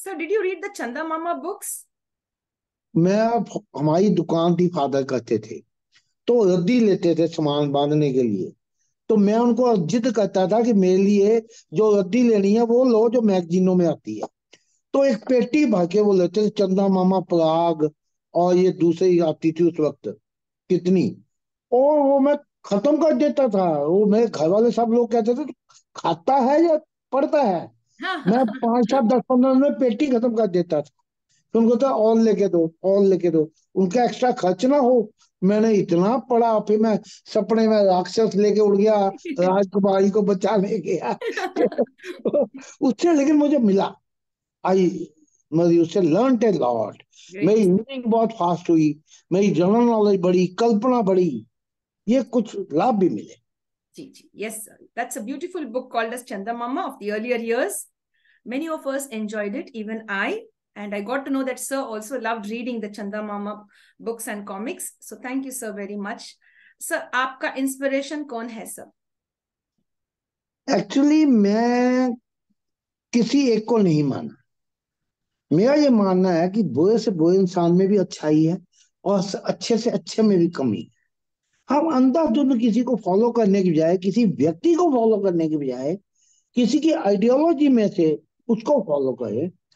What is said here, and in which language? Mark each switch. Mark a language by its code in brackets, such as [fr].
[en] So, did you read the Chanda Mama books? [hi] मैं, हमारी दुकान थी, फादर करते थे, तो रद्दी लेते थे सामान बांधने के लिए. तो मैं उनको जिद करता था कि मेरे लिए जो रद्दी लेनी है वो लो जो मैगजीनों में आती है. तो एक पेटी भर के वो लेते थे, चंदा मामा, पराग, और ये दूसरी आती थी उस वक्त, कितनी. और वो मैं खत्म कर देता था. वो मेरे घर वाले सब लोग कहते थे, खाता है या पढ़ता है. मैं 5, 7, 10, 15 में पेटी खत्म कर देता था. तो उनको था और लेके दो, और लेके दो, उनका एक्स्ट्रा खर्च ना हो. मैंने इतना पढ़ा, फिर मैं सपने में राक्षस लेके उड़ गया, राजकुमारी को बचाने गया. उससे लेकिन मुझे मिला, आई, मैं उससे [en] Learn a lot. [hi] मेरी [en] Great. [hi] रीडिंग बहुत फास्ट हुई, मेरी जनरल नॉलेज बढ़ी, कल्पना बढ़ी, ये कुछ लाभ भी मिले. [en] Ji, ji. Yes, sir. That's a beautiful book called as Chanda Mama of the earlier years. Many of us enjoyed it, even I. And I got to know that sir also loved reading the Chanda Mama books and comics. So thank you, sir, very much. [hi] Sir, आपका inspiration कौन है, sir? Actually मैं किसी एक को नहीं माना. मेरा ये मानना है कि बुरे से बुरे इंसान में भी अच्छाई है, और अच्छे से अच्छे में भी कमी है. हम अंधाधुंध किसी को फॉलो करने की बजाय, किसी व्यक्ति को फॉलो करने की बजाय, किसी की आइडियोलॉजी में से उसको फॉलो करें.